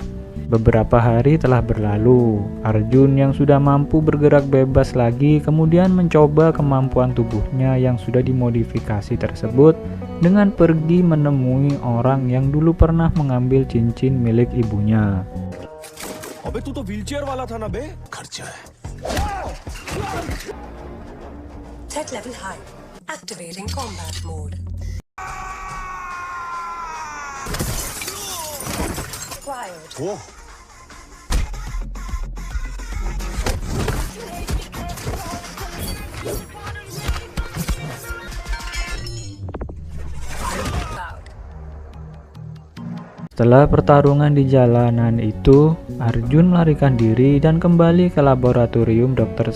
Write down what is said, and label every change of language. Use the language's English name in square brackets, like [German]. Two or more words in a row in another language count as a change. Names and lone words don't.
[Indonesian] Beberapa hari telah berlalu, Arjun yang sudah mampu bergerak bebas lagi kemudian mencoba kemampuan tubuhnya yang sudah dimodifikasi tersebut dengan pergi menemui orang yang dulu pernah mengambil cincin milik ibunya. [Hindi] अबे तू तो व्हीलचेयर वाला था ना बे खर्चा है [English] Threat level high. Activating combat mode. Acquired. [Hindi] वो [English] Cloud. [Indonesian] Setelah pertarungan di jalanan itu, Arjun melarikan diri dan kembali ke laboratorium Dr.